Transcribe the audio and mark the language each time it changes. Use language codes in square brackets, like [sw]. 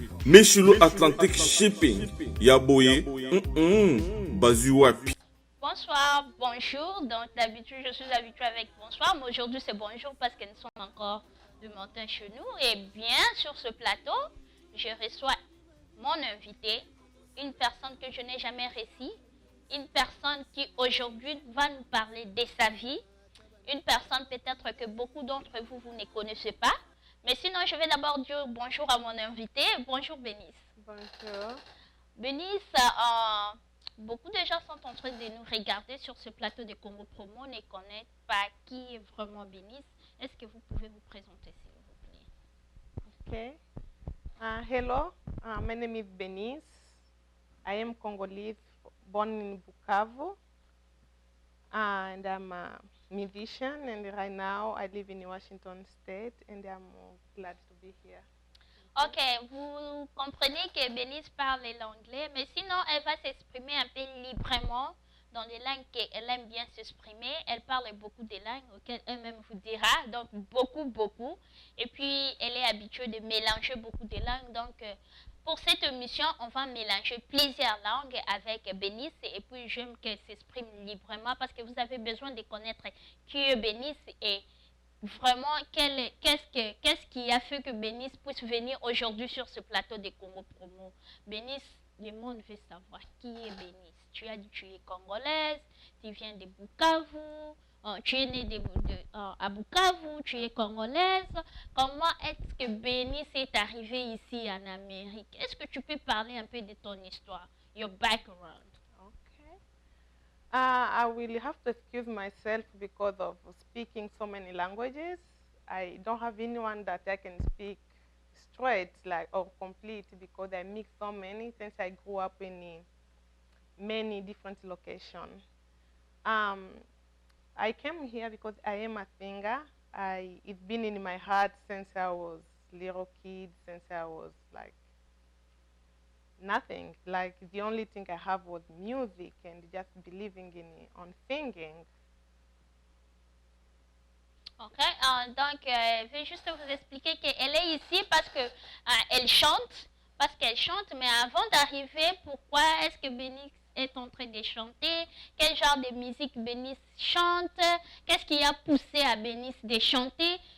[en] Michelou Atlantic Shipping. Yaboye. Bazuapi. [fr] Bonsoir, bonjour. Donc d'habitude je suis habituée avec bonsoir, mais aujourd'hui c'est bonjour parce que nous sommes encore le matin chez nous. Et bien sur ce plateau, je reçois mon invité, une personne que je n'ai jamais reçue, une personne qui aujourd'hui va nous parler de sa vie, une personne peut-être que beaucoup d'entre vous, vous ne connaissez pas. Mais sinon, je vais d'abord dire bonjour à mon invité. Bonjour Bénice. Bonjour. Bénice, beaucoup de gens sont en train de nous regarder sur ce plateau de Congo Promo, ne connaissent pas qui est vraiment Bénice. Est-ce que vous pouvez vous présenter, s'il vous plaît? [en] Okay. Hello, my name is Bénice. I am Congolese, born in Bukavu, and I'm a musician. And right now, I live in Washington State, and I'm glad to be here. [fr] Ok, vous comprenez que Bénice parle l'anglais, mais sinon, elle va s'exprimer un peu librement dans les langues qu'elle aime bien s'exprimer. Elle parle beaucoup de langues auxquelles elle-même vous dira, donc beaucoup. Et puis, elle est habituée de mélanger beaucoup de langues. Donc, pour cette émission, on va mélanger plusieurs langues avec Bénice. Et puis, j'aime qu'elle s'exprime librement parce que vous avez besoin de connaître qui est Bénice et vraiment, qu'est-ce qui a fait que Bénice puisse venir aujourd'hui sur ce plateau des Congo Promo? Bénice, le monde veut savoir qui est Bénice. Tu as dit que tu es congolaise, tu viens de Bukavu, tu es née à Bukavu, tu es congolaise. Comment est-ce que Bénice est arrivée ici en Amérique? Est-ce que tu peux parler un peu de ton histoire, [en] your background? [fr] Okay. I will have to excuse myself because of speaking so many languages. I don't have anyone that I can speak straight like or complete because I mix so many since I grew up in many different locations. I came here because I am a singer. It's been in my heart since I was little kid, since I was like nothing. Like the only thing I have was music and just believing on singing. Ok, donc je vais juste vous expliquer qu'elle est ici parce que elle chante, mais avant d'arriver, pourquoi est-ce que Bénice est en train de chanter? Quel genre de musique Bénice chante? Qu'est-ce qui a poussé à Bénice de chanter?